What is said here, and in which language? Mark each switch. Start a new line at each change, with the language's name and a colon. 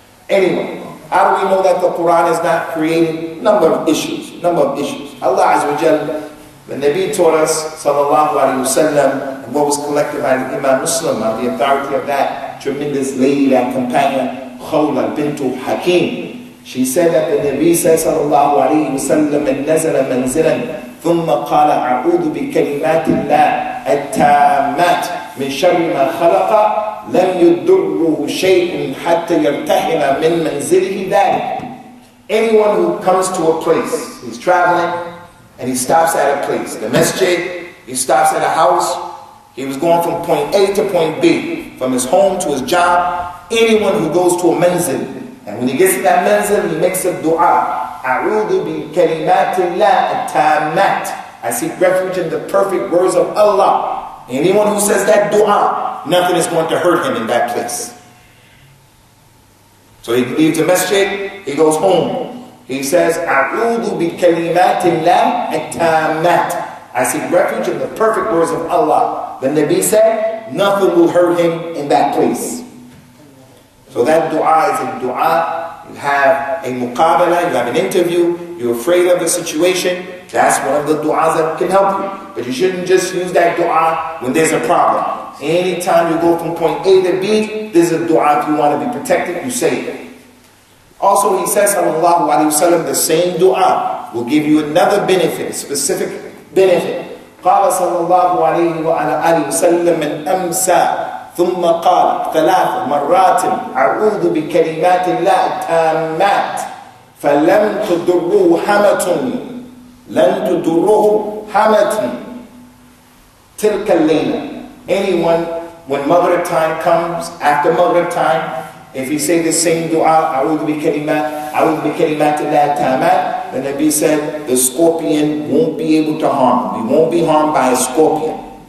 English: Anyway, how do we know that the Quran is not created? Number of issues. Allah Azza wa Jalla, the Nabi taught us, sallallahu alayhi wa sallam, and what was collected by the Imam Muslim, on the authority of that tremendous lady, that companion, Khawla bintu Hakim. She said that the Nabi said sallallahu alayhi wa sallam,
Arabic: "Man nazala manzilan ثم قال أعوذ بكلمات الله التامات من شر ما خلق لم يضره شيء حتى يرتحل من منزله ذلك."
English: Anyone who comes to a place, he's traveling and he stops at a place, the masjid, he stops at a house, he was going from point A to point B, from his home to his job. Anyone who goes to a manzil, and when he gets to that manzil, he makes a dua.
Arabic: أعوذ بكلمات الله التامات.
English: I seek refuge in the perfect words of Allah. Anyone who says that dua, nothing is going to hurt him in that place. So he leaves the masjid, he goes home.
Arabic: He says, أعوذ بكلمات الله التامات.
English: I seek refuge in the perfect words of Allah. The Nabi said, nothing will hurt him in that place. So that dua is a dua. You have a muqabala, you have an interview, you're afraid of the situation. That's one of the du'as that can help you. But you shouldn't just use that dua when there's a problem. Anytime you go from point A to B, this is a dua. If you want to be protected, you say it. Also, he says, sallallahu alayhi wa sallam, the same dua will give you another benefit, a specific benefit.
Arabic: قال صلى الله عليه وآله وسلم من أمسى ثم قال 3 مرات أعوذ بكلمات الله التامات فلم تضره حمة لن تضره حمة تلك الليلة.
English: Anyone, when Maghrib time comes, after Maghrib time, if he say the same dua,
Arabic: أعوذ بكلمات الله التامات,
English: the Nabi said the scorpion won't be able to harm him. He won't be harmed by a scorpion.